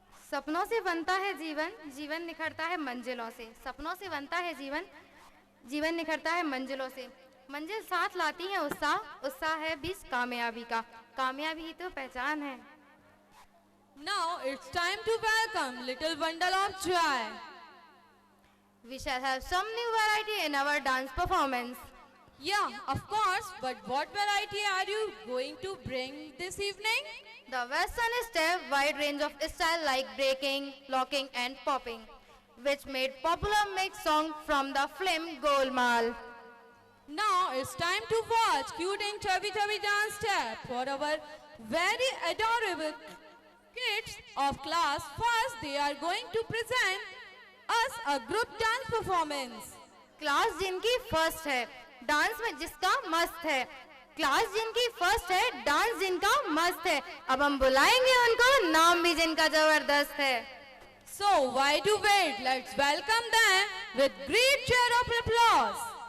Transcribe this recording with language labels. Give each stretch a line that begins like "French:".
Hindi: सपनों से बनता है जीवन, जीवन निखरता है मंजिलों से। सपनों से बनता है जीवन, जीवन निखरता है मंजिलों से। मंजिल साथ लाती है उत्साह, उत्साह है बीच कामयाबी का। कामयाबी ही तो पहचान है।
English: Now it's time to welcome little bundle of joy. We shall have some new variety in our dance performance. Yeah, of course, but what variety are you going to bring this evening? The Western step, wide range of style like breaking, locking and popping, which made popular mix song from the film Golmaal. Now it's time to watch cute and chubby dance step for our very adorable kids of class. First, they are going to present us a group dance performance.
Hindi: Class जिनकी first है, dance में जिसका मस्त है। Class जिनकी first है, dance जिनका मस्त है। अब हम बुलाएंगे उनको, नाम भी जिनका जबरदस्त है।
English: So why to wait? Let's welcome them with great cheer of applause.